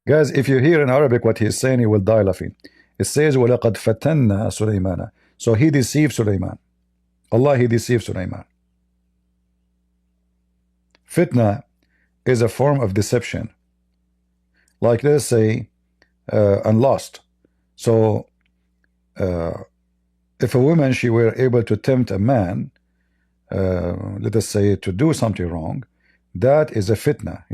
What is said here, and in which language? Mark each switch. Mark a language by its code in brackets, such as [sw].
[en] Guys, if you hear in Arabic what he's saying, you will die laughing. It says [ar] وَلَقَدْ فَتَنَّا سُلَيْمَانَ. [en] So he deceived Sulaiman. Allah, he deceived Sulaiman. Fitna is a form of deception. Like let's say, and lost. So, if a woman, she were able to tempt a man, let us say, to do something wrong, that is a fitna.